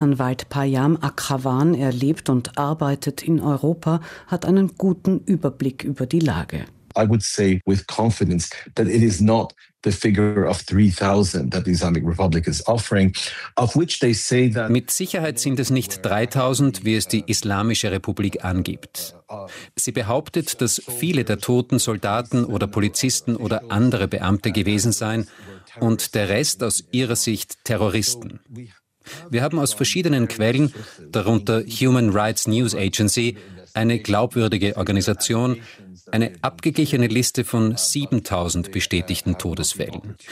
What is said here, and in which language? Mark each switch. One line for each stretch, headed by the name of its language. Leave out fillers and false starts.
German: Anwalt Payam Akhavan, er lebt und arbeitet in Europa, hat einen guten Überblick über die Lage.
English: I would say with confidence that it is not the figure of 3000 that the Islamic Republic is offering, of which they say that.
German: Mit Sicherheit sind es nicht 3000, wie es die Islamische Republik angibt. Sie behauptet, dass viele der toten Soldaten oder Polizisten oder andere Beamte gewesen seien und der Rest aus ihrer Sicht Terroristen. Wir haben aus verschiedenen Quellen, darunter Human Rights News Agency, eine glaubwürdige Organisation, eine abgeglichene Liste von 7000 bestätigten Todesfällen.